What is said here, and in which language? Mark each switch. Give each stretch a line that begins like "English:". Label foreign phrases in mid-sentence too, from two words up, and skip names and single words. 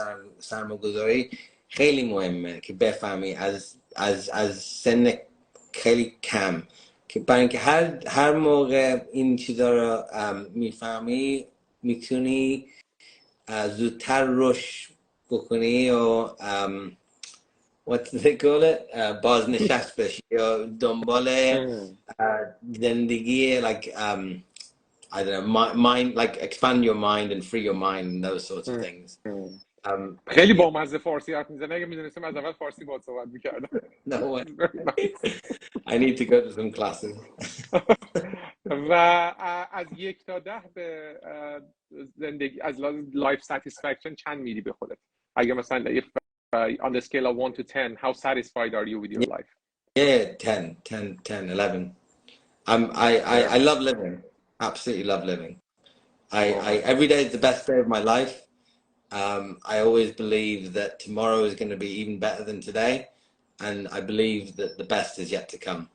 Persian: سرمایه‌گذاری خیلی مهمه که بفهمی از سن خیلی کم، که برای اینکه هر موقع این چیزا رو میفهمی میتونی زودتر رشد بکنی و
English: what do they call it
Persian: بازنشست بشی یا دنبال
English: زندگی I don't know, mind, like expand your mind and free your mind and those sorts of things.
Persian: خیلی با مزه فارسی حرف میزنه. اگه میدونستم از اول فارسی باهات صحبت میکردم.
English: No way. I need to go to some classes.
Persian: و از 1 تا 10 به زندگی از
English: life satisfaction
Persian: چند میدی به خودت؟ اگه مثلا
English: on the scale of 1 to 10, how satisfied are you with your life? Yeah, 10, 11. I love living. Absolutely love living. Every day is the best day of my life. I always believe that tomorrow is going to be even better than today, and I believe that the best is yet to come.